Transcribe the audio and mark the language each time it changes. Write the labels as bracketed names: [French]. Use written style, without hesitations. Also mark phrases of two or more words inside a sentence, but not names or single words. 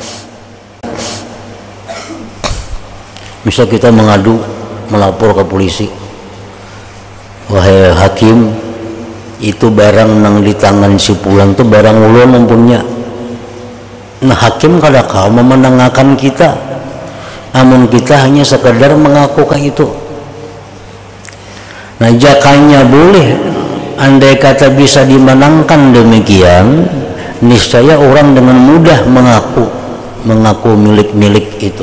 [Banjar] Misal kita mengadu, melapor ke polisi, wahai hakim, itu barang nang di tangan si Fulan itu barang ulun mempunya. Nah, hakim kada kau memenangkan kita, namun kita hanya sekedar mengaku kayak itu. Nah, jakanya boleh, andai kata bisa dimenangkan demikian, niscaya orang dengan mudah mengaku milik-milik itu.